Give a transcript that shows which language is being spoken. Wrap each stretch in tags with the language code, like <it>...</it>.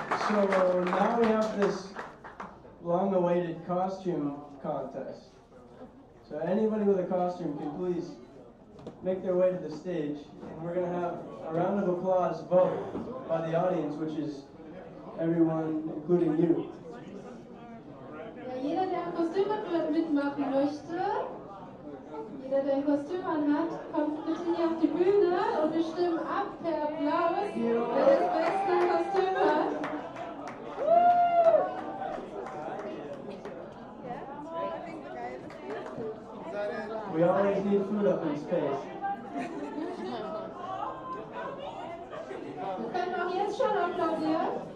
<en>So now we have this long-awaited costume contest. So anybody with a costume can please make their way to the stage, and we're going to have a round of applause vote by the audience, which is everyone, including you.</en> <de>Ja, jeder, der ein Kostüm mitmachen möchte, jeder, der ein Kostüm anhat, kommt bitte hier auf die Bühne und wir stimmen ab per Applaus, wer das beste Kostüm hat.</de> <en>We always need food up in space.</en> <de>Wir können auch jetzt schon applaudieren.</de>